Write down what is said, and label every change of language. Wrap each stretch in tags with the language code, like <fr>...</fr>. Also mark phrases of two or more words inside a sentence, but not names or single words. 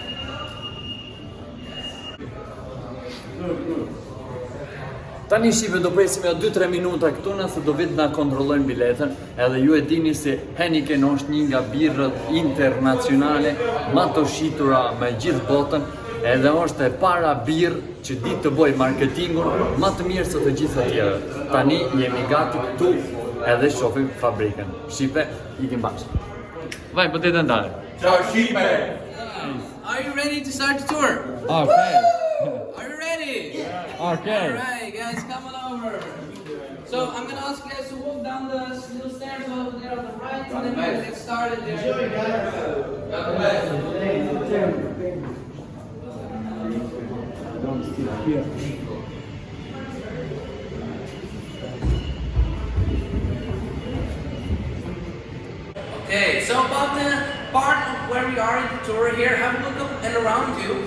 <sq>Tani shive do presim ja 2-3 minuta këtu nëse do vit na kontrollojnë biletën, edhe ju e dini se Heineken është një nga birrët internacionale më të shitura me gjithë botën, edhe është e para birrë që ditë të bëj marketingun më të mirë se të gjithë të tjerët. Tani jemi gati këtu edhe shohim fabrikën. Shqipe, ikim bashkë. Vaj, po të ndale. Ciao Shqipe!</sq> <en>Are you ready to start the tour? Okay. Are you ready? Okay. Alright, guys, come on over. So I'm gonna ask you guys to walk down the little stairs over there on the right, and then we'll get started there. Okay, so about the part of where we are in the tour here, have a look up and around you.</en>